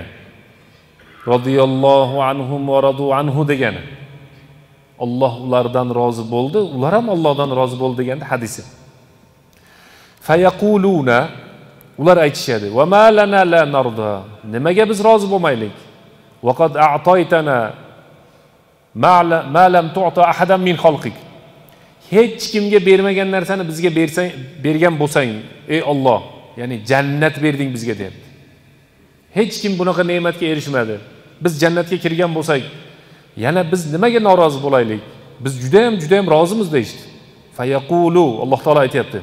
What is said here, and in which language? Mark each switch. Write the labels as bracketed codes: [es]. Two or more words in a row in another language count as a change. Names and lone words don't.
[ar] رضي الله عنهم ورضوا عنه degani. [uz] Alloh ulardan rozi bo'ldi, ular ham Allohdan rozi bo'ldi deganda hadisi. [ar] فيقولون, [uz] ular aytishadi, [ar] وما لنا لا نرضى. [uz] Nimaga biz rozi bo'lmaylik? [ar] وقد أعطيتنا ما لم تعط أحدا من خلقك. [uz] Hech kimga bermagan narsani bizga bergan bo'lsang, ey Alloh, ya'ni jannat berding bizga deyapti. Hech kim bunaqa ne'matga erishmadi. Biz jannatga kirgan bo'lsak, yana biz nimaga norozi bo'laylik? Biz juda ham rozimiz deydi. Fayaqulu, Alloh taolo aytayapti.